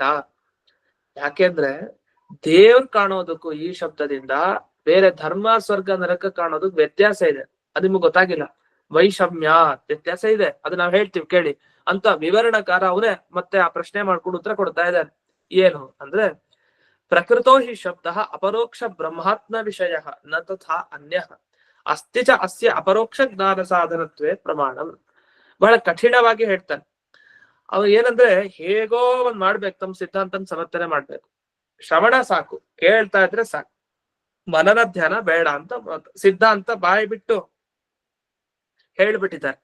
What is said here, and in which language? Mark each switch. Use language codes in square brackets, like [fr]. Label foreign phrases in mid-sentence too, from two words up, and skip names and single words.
[kn] ಯಾಕೆಂದ್ರೆ ದೇವ್ರ ಕಾಣೋದಕ್ಕೂ ಈ ಶಬ್ದದಿಂದ ಬೇರೆ ಧರ್ಮ ಸ್ವರ್ಗ ನರಕ ಕಾಣೋದಕ್ ವ್ಯತ್ಯಾಸ ಇದೆ, ಅದು ನಿಮ್ಗೆ ಗೊತ್ತಾಗಿಲ್ಲ. ವೈಷಮ್ಯ ವ್ಯತ್ಯಾಸ ಇದೆ, ಅದು ನಾವ್ ಹೇಳ್ತೀವಿ ಕೇಳಿ ಅಂತ ವಿವರಣಕಾರ ಅವನೇ ಮತ್ತೆ ಆ ಪ್ರಶ್ನೆ ಮಾಡ್ಕೊಂಡು ಉತ್ತರ ಕೊಡ್ತಾ ಇದ್ದಾನೆ. ಏನು ಅಂದ್ರೆ, [sa] प्रकृतो हि शब्द अपरोक्ष ब्रह्मात्म विषय न तथा अन्य अस्ति च अस्य अपरोक्ष ज्ञान साधनत्वे प्रमाणं. [kn] ಬಹಳ ಕಠಿಣವಾಗಿ ಹೇಳ್ತಾನೆ. ಅವ್ರು ಏನಂದ್ರೆ ಹೇಗೋ ಒಂದ್ ಮಾಡ್ಬೇಕು, ತಮ್ಮ ಸಿದ್ಧಾಂತನ ಸಮರ್ಥನೆ ಮಾಡ್ಬೇಕು. ಶ್ರವಣ ಸಾಕು, ಕೇಳ್ತಾ ಇದ್ರೆ ಸಾಕು, ಮನನ ಧ್ಯಾನ ಬೇಡ ಅಂತ ಸಿದ್ಧಾಂತ ಬಾಯಿ ಬಿಟ್ಟು ಹೇಳ್ಬಿಟ್ಟಿದ್ದಾರೆ.